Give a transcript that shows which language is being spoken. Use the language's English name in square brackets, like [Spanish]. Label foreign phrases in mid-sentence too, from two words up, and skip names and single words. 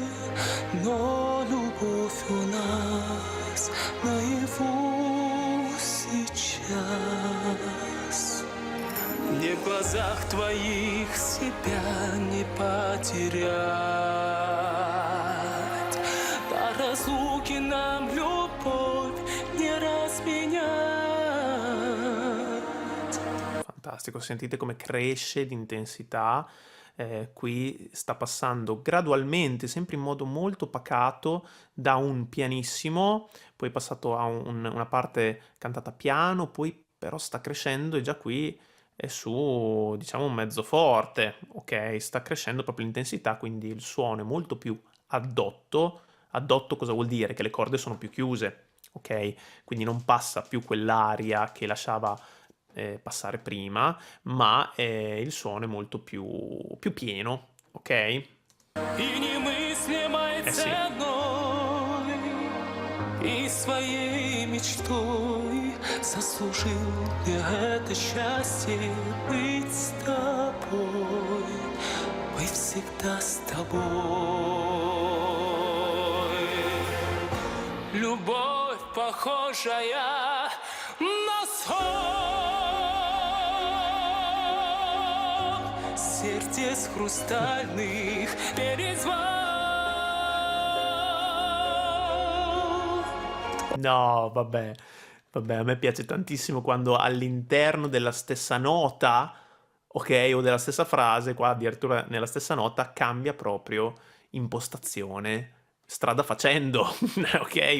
[Russian] Но любовь у нас наяву сейчас. Мне в глазах твоих себя не потерять. До разлуки нам любовь не разменять. [Italian] Fantastico, sentite come cresce di intensità. Qui sta passando gradualmente, sempre in modo molto pacato, da un pianissimo, poi è passato a una parte cantata piano, poi però sta crescendo e già qui è su, diciamo, un mezzo forte, ok? Sta crescendo proprio l'intensità, quindi il suono è molto più addotto. Addotto cosa vuol dire? Che le corde sono più chiuse, ok? Quindi non passa più quell'aria che lasciava passare prima, ma il suono è molto più pieno, ok? [Russian] И немыслимой [Italian] Sì. [Russian] ценой, и своей мечтой заслужил я это счастье быть с тобой, быть всегда с тобой. Любовь, похожая на сон, сердец хрустальных перезвон. [Italian] No, vabbè, a me piace tantissimo quando all'interno della stessa nota, ok, o della stessa frase, qua addirittura nella stessa nota, cambia proprio impostazione strada facendo, ok?